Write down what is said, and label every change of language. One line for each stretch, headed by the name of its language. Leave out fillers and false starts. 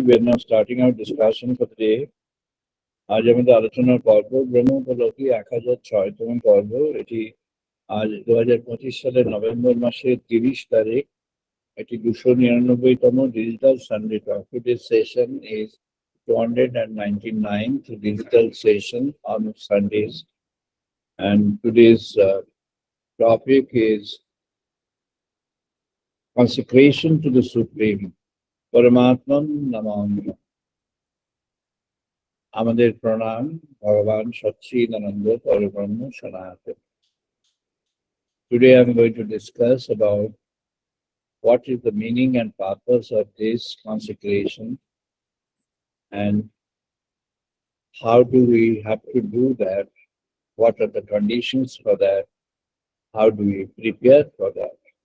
English: We are now starting our discussion for the day.
Bangla: আজ আমাদের আলোচনার পর্ব ব্রহ্মোপলব্ধি 1006তম পর্ব। এটি আজ 2025 সালের নভেম্বর মাসের 30 তারিখ। এটি 299তম digital Sunday talk.
English: Today's session is 299th digital session on Sundays, and today's topic is consecration to the Supreme.
Sanskrit: Paramatman, Namami.
Bangla: আমাদের প্রণাম ভগবান সচ্চিদানন্দ পরব্রহ্ম সনাতন।
English: Today I'm going to discuss about what is the meaning and purpose of this consecration, and how do we have to do that, what are the conditions for that, how do we prepare for that.